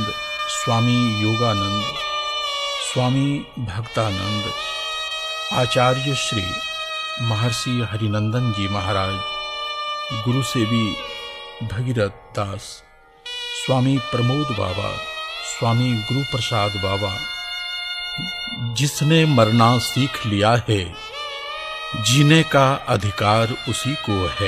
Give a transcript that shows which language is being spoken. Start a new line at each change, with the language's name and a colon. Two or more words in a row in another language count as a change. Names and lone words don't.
Hindi: स्वामी योगानंद, स्वामी भक्तानंद, आचार्य श्री महर्षि हरिनंदन जी महाराज, गुरु सेवी भगीरथ दास, स्वामी प्रमोद बाबा, स्वामी गुरु प्रसाद बाबा, जिसने मरना सीख लिया है, जीने का अधिकार उसी को है।